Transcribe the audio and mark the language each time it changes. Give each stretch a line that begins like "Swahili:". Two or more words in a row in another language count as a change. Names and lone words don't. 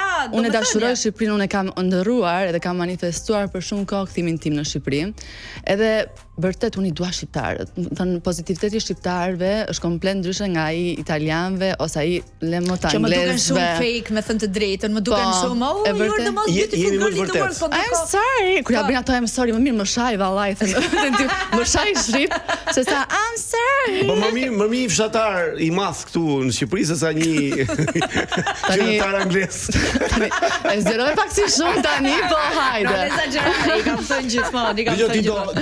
Albanian: Unë e dashuroj Shqipërinë, unë e kam ndërruar edhe kam manifestuar për shumë kohë kthimin tim në Shqipëri. Edhe vërtet unë i dua shqiptarët. Thënë, pozitiviteti shqiptarëve është komplet ndryshe nga ai italianëve ose ai lemot anglezëve. Që më duken shumë fake, me thënë të drejtën, më duken shumë,
English: you're the most beautiful girl in the world. I'm sorry.
Albanian: Kur ja bëjnë ato
English: I'm sorry,
Albanian: më mirë më shaj vallaj, thënë. Më shaj shqip, se sa
English: I'm sorry.
Albanian: Po më mirë fshatar i madh këtu në Shqipëri se sa një fshatar anglez. E zgjeroj pak si shumë tani, po hajde. Në exagjeroj, i kam thënë gjithmonë,